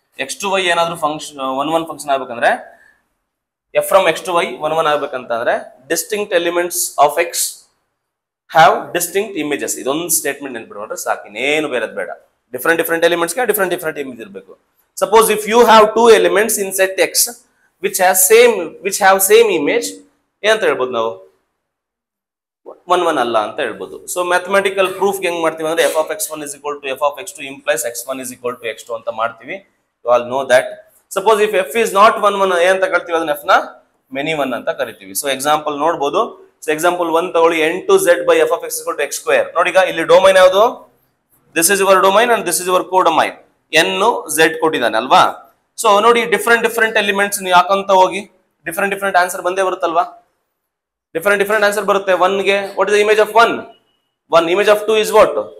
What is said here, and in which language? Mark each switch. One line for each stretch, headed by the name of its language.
English: x to y ಏನಾದ್ರು function 1 function ಆಗ್ಬೇಕಂದ್ರೆ, f from x to y 1 ಆಗ್ಬೇಕಂತ ಅಂದ್ರೆ, distinct elements of x have distinct images.
Kannada: ಇದೊಂದು statement ನೆನ್ಪಿಟ್ಕೊಂಡ್ರೆ ಸಾಕು, ಇನ್ನೇನು ಬೇರೆದ್ ಬೇಡ. ಡಿಫ್ರೆಂಟ್ ಎಲಿಮೆಂಟ್ಸ್ಗೆ ಡಿಫ್ರೆಂಟ್ ಇಮೇಜ್ ಇರಬೇಕು.
English: suppose if you have 2 elements in set x which have same image,
Kannada: ಏನಂತ ಹೇಳ್ಬೋದು ನಾವು? 1 ಅಲ್ಲ ಅಂತ ಹೇಳ್ಬೋದು.
English: so mathematical proof
Kannada: ಹೆಂಗ್ ಮಾಡ್ತೀವಿ ಅಂದ್ರೆ,
English: f of x1 is equal to f of x2 implies x1 is equal to x2 ಅಂತ ಮಾಡ್ತೀವಿ. You all know that. Suppose if f is not 1
Kannada: ಏನಂತ ಕರಿತೀವಿ? ಅದನ್ನ f ನ many 1 ಅಂತ ಕರಿತೀವಿ. ಸೊ ಎಕ್ಸಾಂಪಲ್ ನೋಡ್ಬೋದು.
English: So example 1 ತಗೊಳ್ಳಿ, n2z by f of x is equal to x square.
Kannada: ನೋಡಿ, ಈಗ ಇಲ್ಲಿ ಡೊಮೈನ್ ಯಾವುದು?
English: This is your domain and this is your codomain. n z
Kannada: ಕೊಟ್ಟಿದ್ದಾನೆ ಅಲ್ವಾ? ಸೊ ನೋಡಿ, ಡಿಫ್ರೆಂಟ್ ಎಲಿಮೆಂಟ್ಸ್ ನೀವು ಹಾಕಂತ ಹೋಗಿ ಡಿಫ್ರೆಂಟ್ ಆನ್ಸರ್ ಬಂದೇ ಬರುತ್ತಲ್ವಾ?
English: Different answer ಬರುತ್ತೆ. 1ಗೆ what is the image of 1? Image of 2 is what?